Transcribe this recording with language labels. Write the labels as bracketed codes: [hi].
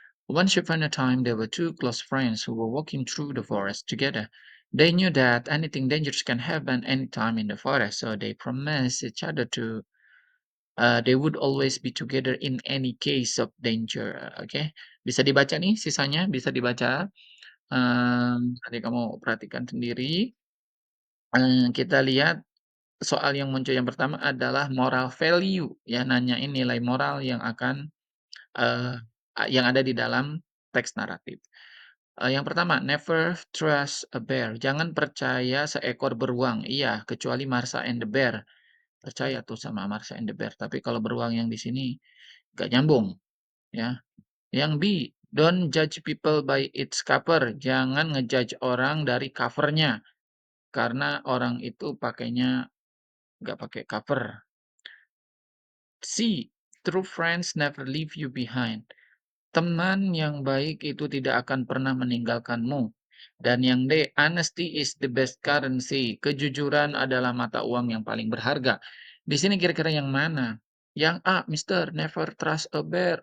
[en] Once upon a time, there were two close friends who were walking through the forest together. They knew that anything dangerous can happen anytime in the forest, so they promised each other they would always be together in any case of danger. [id] Oke, bisa dibaca nih sisanya, bisa dibaca. Nanti kamu perhatikan sendiri. Kita lihat soal yang muncul yang pertama adalah moral value, ya, nanyain nilai moral yang akan eee, yang ada di dalam teks naratif. Yang pertama, never trust a bear, jangan percaya seekor beruang. Iya, kecuali Marsha and the Bear. Percaya tuh sama Marsha and the Bear, tapi kalau beruang yang di sini nggak nyambung, ya. Yang B, don't judge people by its cover, jangan ngejudge orang dari cover-nya, karena orang itu pakainya nggak pakai cover. C, true friends never leave you behind. Teman yang baik itu tidak akan pernah meninggalkanmu. Dan yang D, honesty is the best currency. Kejujuran adalah mata uang yang paling berharga. Di sini kira-kira yang mana? [en] Yang A, Mister, never trust a bear.